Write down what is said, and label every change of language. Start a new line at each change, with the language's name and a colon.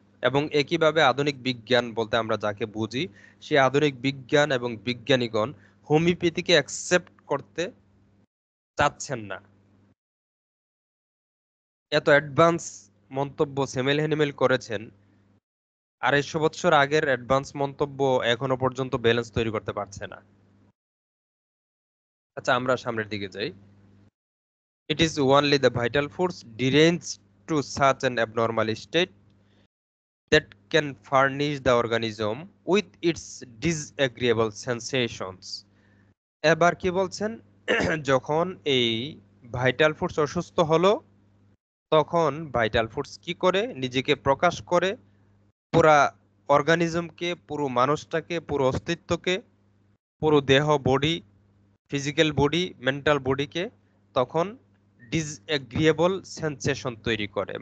Bangla: এবং একইভাবে আধুনিক বিজ্ঞান বলতে আমরা যাকে বুঝি, সেই আধুনিক বিজ্ঞান এবং বিজ্ঞানীগণ হোমিওপ্যাথিকে অ্যাকসেপ্ট করতে চাচ্ছেন না। এত অ্যাডভান্স মন্তব্য স্যামুয়েল হ্যানিম্যান করেছেন, 250 বছর আগের অ্যাডভান্স মন্তব্য এখনো পর্যন্ত ব্যালেন্স তৈরি করতে পারছে না। আচ্ছা, আমরা সামনের দিকে যাই।
English: It is only the vital force deranged to such an abnormal state that can furnish the organism with its disagreeable sensations.
Bangla: এবার কি বলছেন? যখন এই ভাইটাল ফোর্স অসুস্থ হলো, তখন ভাইটাল ফোর্স কি করে? নিজেকে প্রকাশ করে পুরা অর্গানিজমকে, পুরো মানুষটাকে, পুরো অস্তিত্বকে, পুরো দেহ, বডি, ফিজিক্যাল বডি, মেন্টাল বডিকে তখন ডিসএগ্রিয়েবল সেন্সেশন তৈরি করে।